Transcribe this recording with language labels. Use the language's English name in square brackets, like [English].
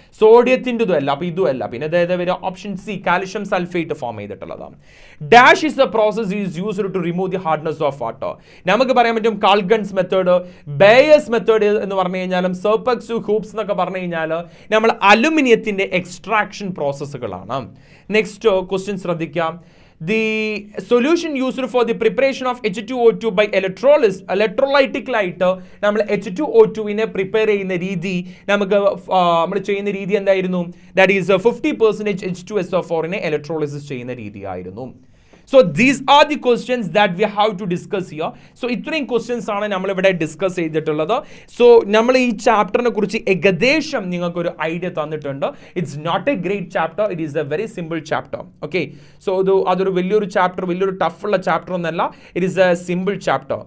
[Malayalam] സോഡിയത്തിൻ്റെതും അല്ല, അപ്പോൾ ഇതും അല്ല. പിന്നെ അതായത് വരിക option C, calcium sulphate form ചെയ്തിട്ടുള്ളതാണ്. [English] Dash is the process is used to remove the hardness of water. [Malayalam] നമുക്ക് പറയാൻ പറ്റും കാൾഗൺസ് മെത്തേഡ്, ബേയേഴ്സ് മെത്തേഡ് എന്ന് പറഞ്ഞു കഴിഞ്ഞാലും സർപ്പക്സ് ഹൂപ്സ് എന്നൊക്കെ പറഞ്ഞു കഴിഞ്ഞാൽ നമ്മൾ അലുമിനിയത്തിൻ്റെ എക്സ്ട്രാക്ഷൻ പ്രോസസ്സുകളാണ്. നെക്സ്റ്റ് ക്വസ്റ്റ്യൻ ശ്രദ്ധിക്കാം. [English] The solution used for the preparation of H2O2 by electrolytic [Malayalam] നമ്മൾ H2O2നെ പ്രിപ്പയർ ചെയ്യുന്ന രീതി നമ്മൾ ചെയ്യുന്ന രീതി എന്തായിരുന്നു? ദാറ്റ് ഈസ് 50% H2SO4നെ ഇലക്ട്രോളിസിസ് ചെയ്യുന്ന രീതിയായിരുന്നു. [English] So these are the questions that we have to discuss here. [Malayalam] So ഇത്രയും ക്വസ്റ്റ്യൻസ് ആണ് നമ്മളിവിടെ ഡിസ്കസ് ചെയ്തിട്ടുള്ളത്. സോ നമ്മൾ ഈ ചാപ്റ്ററിനെ കുറിച്ച് ഏകദേശം നിങ്ങൾക്കൊരു ഐഡിയ തന്നിട്ടുണ്ട്. [English] It's not a great chapter, it is a very simple chapter. [Malayalam] Okay, so അതൊരു വലിയൊരു ചാപ്റ്റർ, വലിയൊരു ടഫുള്ള ചാപ്റ്റർ ഒന്നല്ല, [English] It is a simple chapter.